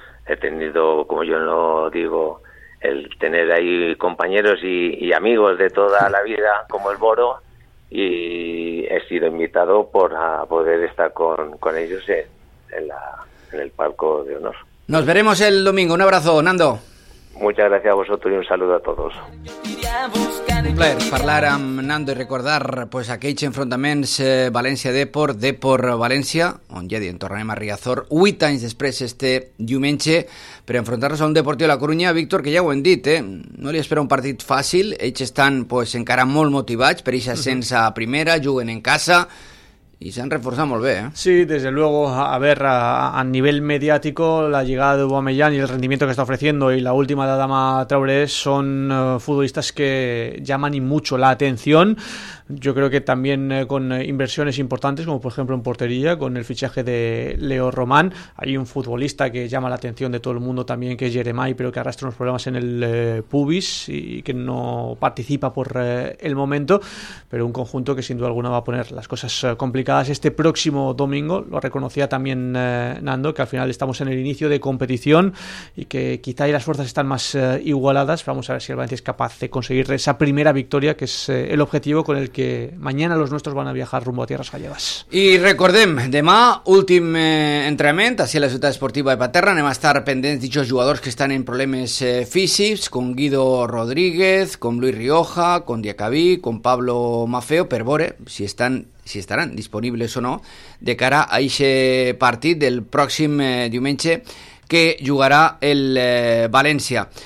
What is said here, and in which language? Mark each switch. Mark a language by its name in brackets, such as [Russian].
[Spanish] He tenido, como yo lo digo, el tener ahí compañeros y amigos de toda la vida, como el Boro, y he sido invitado para poder estar con ellos en el palco de honor. Nos veremos el domingo. Un abrazo, Nando. Muchas gracias a vosotros y un saludo a todos. [Catalan] Un plaer parlar amb Nando i recordar pues, aquells enfrontaments València-Deport, Deport-València, on ja dient, tornarem a Riazor 8 anys després este diumenge, per enfrontar-nos a un Deportiu de la Corunya, Víctor, que ja ho hem dit, no li espera un partit fàcil, ells estan pues, encara molt motivats per eixa sense primera, juguen en casa... [Spanish] Y se han reforzado muy bien, ¿eh? Sí, desde luego, a ver, a nivel mediático, la llegada de Aubameyang y el rendimiento que está ofreciendo y la última de Adama Traoré son futbolistas que llaman y mucho la atención. Yo creo que también con inversiones importantes, como por ejemplo en portería, con el fichaje de Leo Román, hay un futbolista que llama la atención de todo el mundo también, que es Jeremy, pero que arrastra unos problemas en el pubis y que no participa por el momento, pero un conjunto que sin duda alguna va a poner las cosas complicadas este próximo domingo. Lo reconocía también Nando, que al final estamos en el inicio de competición y que quizá ahí las fuerzas están más igualadas. Vamos a ver si el Valencia es capaz de conseguir esa primera victoria, que es el objetivo con el que mañana los nuestros van a viajar rumbo a tierras gallegas. [Catalan] Y recordem, demà, últim entrenament, així a la ciutat esportiva de Paterna, anem a estar pendents d'aquests jugadors que estan en problemes físics, con Guido Rodríguez, con Luis Rioja, con Diacabí, con Pablo Mafeo, per veure si estan, si estaran disponibles o no de cara a aquest partit del pròxim diumenge que jugarà el València.